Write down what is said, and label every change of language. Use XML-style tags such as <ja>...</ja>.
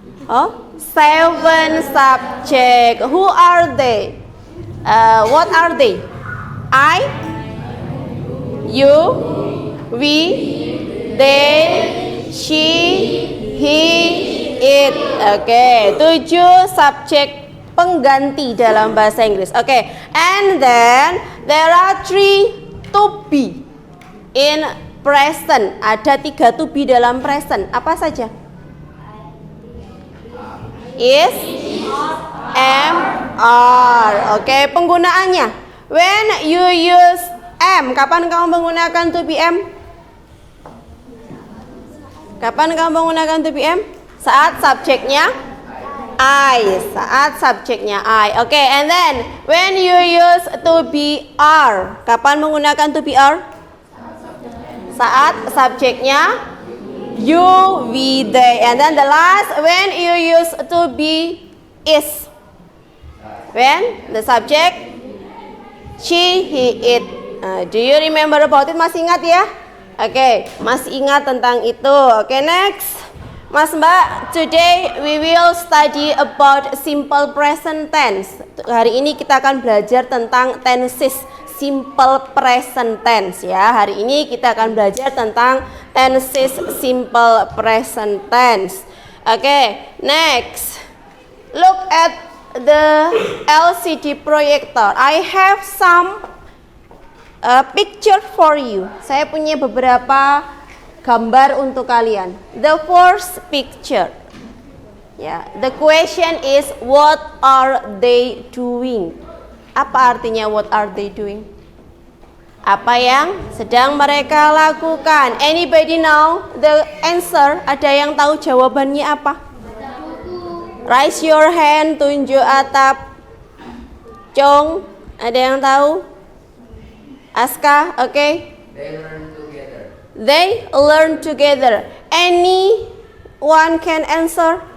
<en>Oh, 7 subject. Who are they? What are they? I, you, we, they, she, he, it.</en> <id>Oke, 7 subjek pengganti dalam bahasa Inggris.</id> <en>Oke, and then there are 3 to be in present.</en> <id>Ada 3 to be dalam present. Apa saja?</id> <en>Is, am, are.</en> <id>Oke, penggunaannya.</id> <en>When you use am,</en> <id>kapan kamu menggunakan to be am? Kapan kamu menggunakan to be am? Saat subjeknya I. Saat subjeknya I.</id> <en>Oke, and then when you use to be are,</en> <id>kapan menggunakan</id> <en>to be are?</en> <id>Saat subjeknya you, we, they.</id> <en>And then the last, when you use to be is. When the subject she, he, it. Do you remember about it?</en> <id>Masih ingat ya? Oke, masih ingat tentang itu.</id> <en>Oke, next. Mas Mbak, today we will study about simple present tense.</en> <id>Hari ini kita akan belajar tentang tenses simple present tense, ya. Hari ini kita akan belajar tentang tenses simple present tense.</id> <en>Oke, next. Look at the LCD projector. I have some picture for you.</en> <id>Saya punya beberapa gambar untuk kalian.</id> <en>The first picture. Ya, the question is what are they doing?</en> <id>Apa artinya</id> <en>what are they doing?</en> <id>Apa yang sedang mereka lakukan?</id> <en>Anybody know the answer?</en> <id>Ada yang tahu jawabannya apa?</id> <en>Raise your hand,</en> <id>tunjuk atap. Chong, ada yang tahu? Aska, oke? Okay.</id> <en>They learn together. Anyone can answer?</en>